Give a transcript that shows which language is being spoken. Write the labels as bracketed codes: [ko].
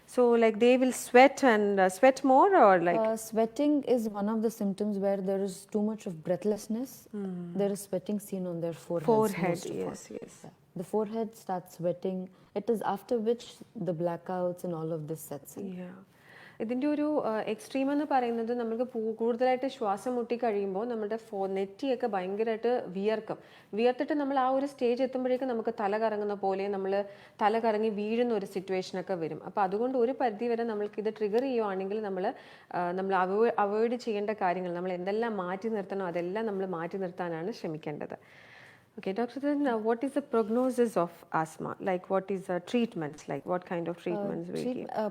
[en] So like they will sweat and sweat more, or like sweating is one of the symptoms where there is too much of breathlessness. There is sweating seen on their forehead. Yes. Yeah. The forehead starts sweating. It is after which the blackouts and all of this sets in. Yeah. [ml] ഇതിൻ്റെ ഒരു extreme എന്ന് പറയുന്നത് നമുക്ക് കൂടുതലായിട്ട് ശ്വാസം മുട്ടി കഴിയുമ്പോൾ നമ്മുടെ നെറ്റിയൊക്കെ ഭയങ്കരമായിട്ട് വിയർത്തിട്ട് നമ്മൾ ആ ഒരു സ്റ്റേജ് എത്തുമ്പോഴേക്കും നമുക്ക് തല കറങ്ങുന്ന പോലെ നമ്മൾ തല കറങ്ങി വീഴുന്ന ഒരു സിറ്റുവേഷനൊക്കെ വരും. അപ്പോൾ അതുകൊണ്ട് ഒരു പരിധി വരെ നമ്മൾക്ക് ഇത് ട്രിഗർ ചെയ്യുവാണെങ്കിൽ നമ്മൾ അവോയ്ഡ് ചെയ്യേണ്ട കാര്യങ്ങൾ, നമ്മൾ എന്തെല്ലാം മാറ്റി നിർത്തണോ അതെല്ലാം നമ്മൾ മാറ്റി നിർത്താനാണ് ശ്രമിക്കേണ്ടത്. [en] Okay, doctor, then what is the prognosis of asthma? Like what is the treatments? Like what kind of treatments we give?